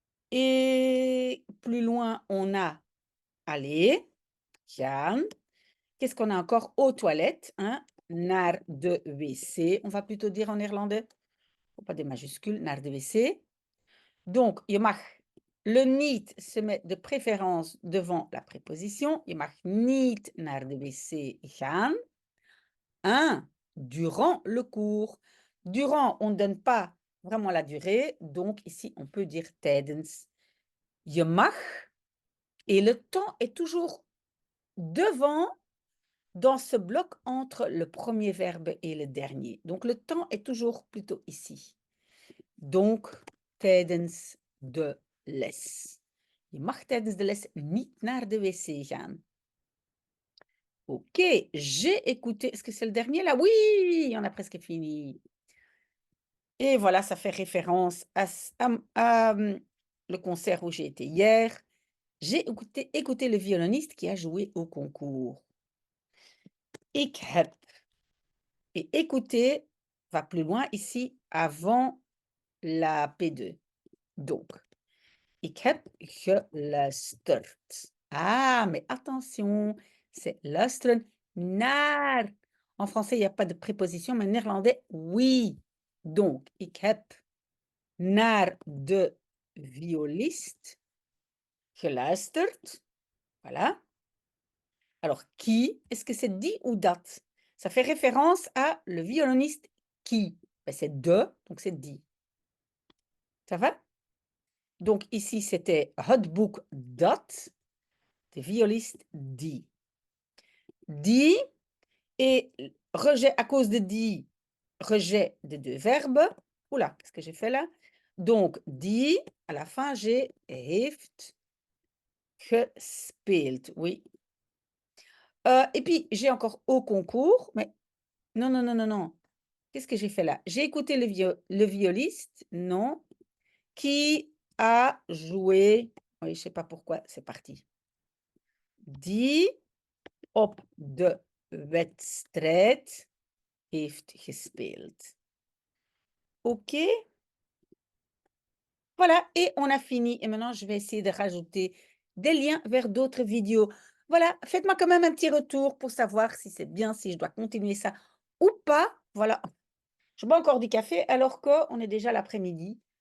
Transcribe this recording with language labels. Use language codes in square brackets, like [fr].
[fr] Et plus loin, on a aller, gaan. Qu'est-ce qu'on a encore aux toilettes, hein? [nl] Naar de wc. [fr] On va plutôt dire en néerlandais. Faut pas des majuscules, [nl] naar de wc. [fr] Donc, [nl] je mag [fr] Le niet se met de préférence devant la préposition. [nl] Je mag niet naar de wc gaan. [fr] 1. Durant le cours. Durant, on ne donne pas vraiment la durée, donc ici, on peut dire tijdens. Je mag, et le temps est toujours devant dans ce bloc entre le premier verbe et le dernier. Donc, le temps est toujours plutôt ici. [nl] Donc, tijdens de les. Je mag tijdens de les niet naar de wc gaan. [fr] Ok, j'ai écouté. Est-ce que c'est le dernier là? Oui, on a presque fini. Et voilà, ça fait référence à le concert où j'ai été hier. J'ai écouté le violoniste qui a joué au concours. [nl] Ik heb. [fr] Et écouter va plus loin ici avant la P2. [nl] Donc, ik heb geluisterd. [fr] Ah, mais attention, c'est [nl] luisteren naar. [fr] En français, il n'y a pas de préposition, mais en néerlandais, oui. [nl] Donc, ik heb naar de violiste geluisterd. [fr] Voilà. Alors, qui, est-ce que c'est dit ou dat? Ça fait référence à le violoniste qui. Ben, c'est de, donc c'est dit. Ça va? Donc ici, c'était [nl] het boek dat, de violiste die. [fr] Die et rejet à cause de die, rejet des deux verbes. Oula, qu'est-ce que j'ai fait là? Donc, die, à la fin, j'ai [nl] heeft gespeeld. [fr] Oui. Et puis, j'ai encore au concours, mais non, non, non, non, non. Qu'est-ce que j'ai fait là? J'ai écouté le violiste, non, qui a joué, oui, je ne sais pas pourquoi, c'est parti. [nl] Die op de wedstrijd heeft gespeeld. [fr] OK? Voilà, et on a fini. Et maintenant, je vais essayer de rajouter des liens vers d'autres vidéos. Voilà, faites-moi quand même un petit retour pour savoir si c'est bien, si je dois continuer ça ou pas. Voilà, je bois encore du café alors qu'on est déjà l'après-midi.